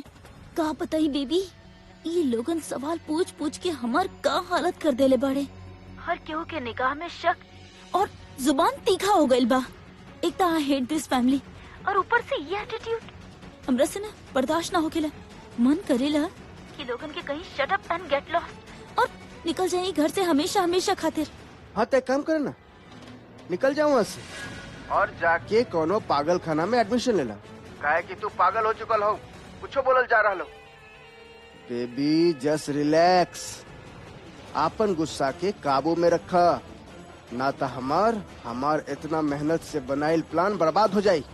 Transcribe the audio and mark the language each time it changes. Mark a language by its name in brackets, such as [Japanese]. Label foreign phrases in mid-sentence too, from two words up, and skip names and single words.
[Bhojpuri] का बताई बेबी, ये लोगन सवाल पूछ पूछ के हमार का हालत कर देले बड़े। हर केहू के निगाह में शक और जुबान तीखा हो गइल बा। एक तो [English] I hate this family [Bhojpuri] और ऊपर से ये एटीट्यूड हमरा से ना बर्दाश्त ना होकेला। मन करेला कि लोगन के कहीं [English] shut up and get lost [Bhojpuri] और निकल जाए घर से हमेशा हमेशा खातिर। हाँ तो काम करे ना, निकल जाऊँ वहाँ से और जाके कोनो पागल खाना में एडमिशन लेला। काहे कि तू पागल हो चुकल हो, कुछो बोलल जा रहा हो। बेबी [English] just relax, [Bhojpuri] आपन गुस्सा के काबू में रखा, ना तो हमार इतना मेहनत से बनाइल प्लान बर्बाद हो जाये।